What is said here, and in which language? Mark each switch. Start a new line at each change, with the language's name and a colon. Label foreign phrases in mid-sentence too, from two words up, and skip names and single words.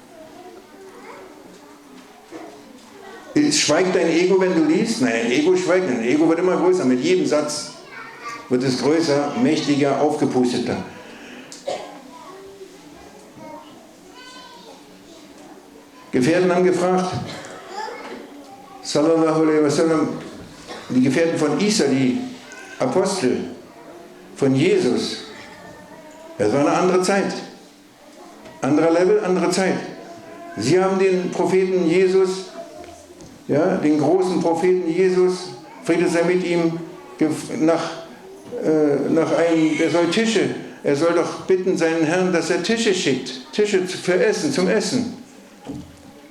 German: Schweigt dein Ego, wenn du liest? Nein, dein Ego schweigt nicht. Dein Ego wird immer größer. Mit jedem Satz wird es größer, mächtiger, aufgepusteter. Gefährten haben gefragt,
Arabic: صلى الله عليه وسلم,
German: die Gefährten von Isa, die Apostel von Jesus, das war eine andere Zeit. Anderer Level, andere Zeit. Sie haben den Propheten Jesus, ja, den großen Propheten Jesus, Friede sei mit ihm, nach einem, der soll Tische, er soll doch bitten seinen Herrn, dass er Tische schickt, Tische für Essen, zum Essen.